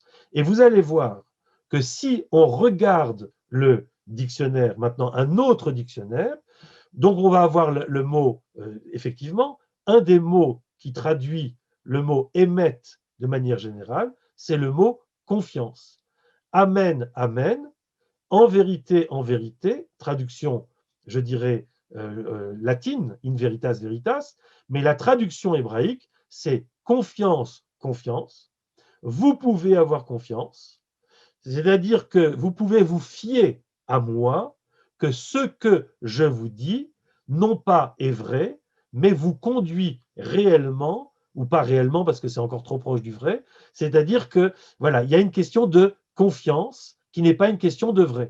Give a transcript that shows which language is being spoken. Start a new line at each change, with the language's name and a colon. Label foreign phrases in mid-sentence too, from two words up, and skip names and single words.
French: Et vous allez voir que si on regarde le dictionnaire, maintenant un autre dictionnaire, donc on va avoir le mot, effectivement, un des mots qui traduit le mot émet de manière générale, c'est le mot confiance. Amen, amen, en vérité, traduction, je dirais,
Latin: latine, in veritas veritas,
French: mais la traduction hébraïque, c'est confiance, confiance. Vous pouvez avoir confiance, c'est-à-dire que vous pouvez vous fier à moi, que ce que je vous dis, non pas est vrai, mais vous conduit réellement, ou pas réellement parce que c'est encore trop proche du vrai, c'est-à-dire que, voilà, il y a une question de confiance qui n'est pas une question de vrai.